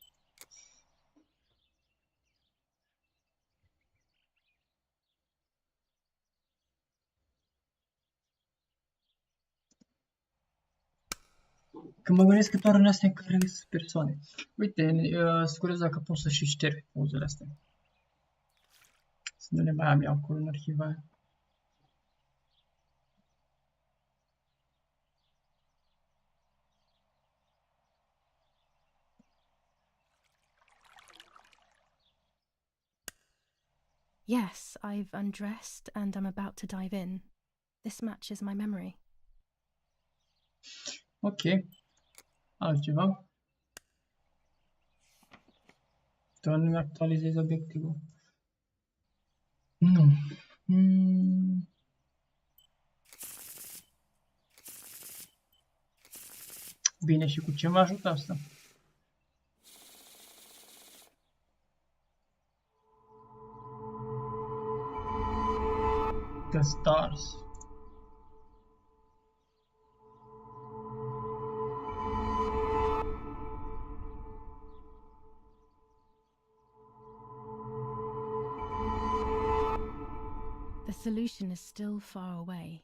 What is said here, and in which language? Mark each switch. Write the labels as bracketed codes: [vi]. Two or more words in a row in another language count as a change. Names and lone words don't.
[ro] Că mă gândesc că doar în astea în care sunt persoane. Uite, scurez dacă pot să și șterg pozele astea. Să nu le mai am eu acolo în arhiva. [en] Yes, I've undressed and I'm about to dive in. This matches my memory. [ro] Ok. Altceva? Doar nu-mi actualizez obiectivul. Nu. Bine, și cu ce mă ajută asta? [en] The stars. The solution is still far away.